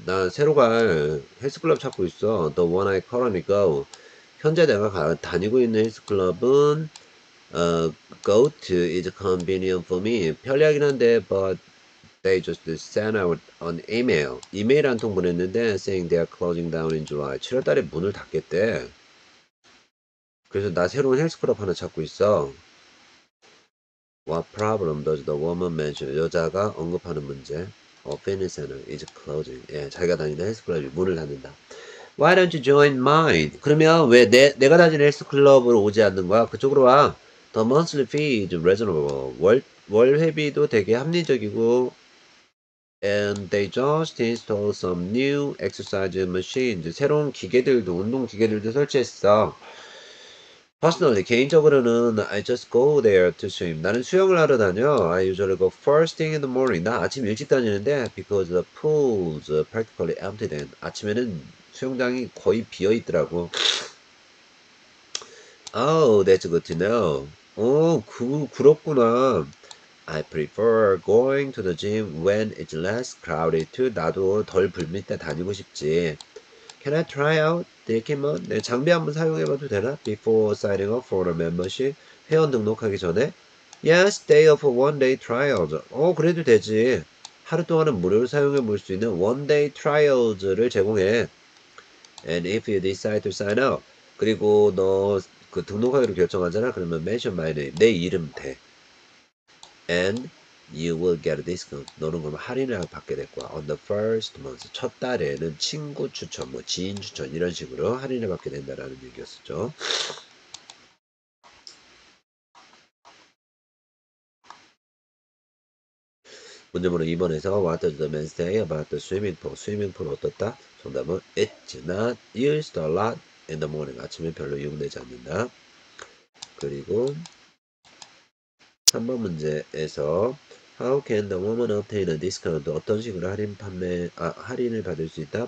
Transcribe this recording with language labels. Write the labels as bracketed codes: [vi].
[ko] 나 새로 갈 헬스클럽 찾고 있어. [en] The one I currently go. [ko] 현재 내가 다니고 있는 헬스클럽은 [en] go to is convenient for me. [ko] 편리하긴 한데 [en] but they just sent out an email. [ko] 이메일 한 통 보냈는데 [en] saying they are closing down in July. [ko] 7월 달에 문을 닫겠대. 그래서 나 새로운 헬스클럽 하나 찾고 있어. [en] What problem does the woman mention? [ko] 여자가 언급하는 문제. [en] A fitness center is closing. [ko] 예, 자기가 다니는 헬스클럽이 문을 닫는다. [en] Why don't you join mine? [ko] 그러면 왜 내가 다니는 헬스클럽으로 오지 않는 거야? 그쪽으로 와. [en] The monthly fee is reasonable. [ko] 월 회비도 되게 합리적이고 [en] and they just installed some new exercise machines. [ko] 새로운 기계들도 운동 기계들도 설치했어. [en] Personally, [ko] 개인적으로는 [en] I just go there to swim. [ko] 나는 수영을 하러 다녀. [en] I usually go first thing in the morning. [ko] 나 아침 일찍 다니는데 [en] because the pool's practically empty then. [ko] 아침에는 수영장이 거의 비어 있더라고. [en] Oh, that's good to know. [ko] 그렇구나. [en] I prefer going to the gym when it's less crowded too. [ko] 나도 덜 불밀 때 다니고 싶지. [en] Can I try out the equipment? [ko] 네, 장비 한번 사용해봐도 되나? [en] Before signing up for a membership? [ko] 회원 등록하기 전에? [en] Yes, they offer one-day trials. [ko] 그래도 되지. 하루 동안은 무료로 사용해볼 수 있는 one-day trials를 제공해. [en] And if you decide to sign up, [ko] 그리고 너 그 등록하기로 결정하잖아. 그러면 [en] mention my name, [ko] 내 이름 대. [en] And you will get a discount. [ko] 너는 그러면 할인을 받게 될 거야. [en] On the first month. [ko] 첫 달에는 친구 추천, 뭐 지인 추천 이런 식으로 할인을 받게 된다라는 얘기였었죠. 문제번호 2번에서 [en] What does the man say about the swimming pool? [ko] 스위밍 풀 어떻다? 정답은 [en] It's not used a lot in the morning. [ko] 아침에 별로 이용되지 않는다. 그리고 3번 문제에서 [en] How can the woman obtain a discount? [ko] 어떤 식으로 할인을 받을 수 있다?